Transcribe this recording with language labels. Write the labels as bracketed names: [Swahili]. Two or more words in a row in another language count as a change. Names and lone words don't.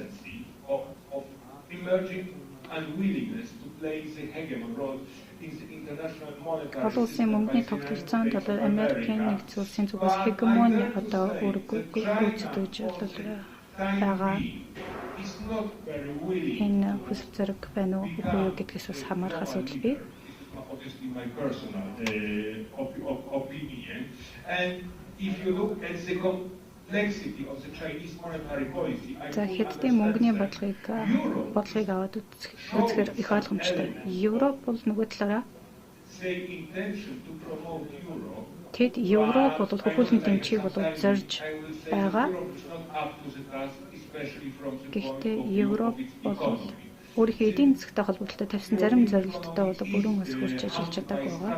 [Mongolian] Олон улсын мөнгөний тогтолцоонд одоо Америкийн нэгдсэн улсын зүгээс хегемони одоо өөрийгөө гүйцэтгэж байгаа. Энэ хүсэл зэрэг байна уу үгүй юу гэдгээс бас хамаарах асуудал бий. [English] Obviously my personal opinion. And if you look at the complexity of the Chinese monetary policy, [Mongolian] за хэдийн мөнгөний бодлогыг аваад үзэхээр их ойлгомжтой. Европ бол нөгөө талаараа тэд Европ бол хөхүүлэн дэмжихийг бол зорж байгаа. Гэхдээ Европ бол өөрийнхөө эдийн засгтай холбоотой тавьсан зарим зорилттой бол бүрэн ус хүрч ажиллаж чадаагүй байгаа.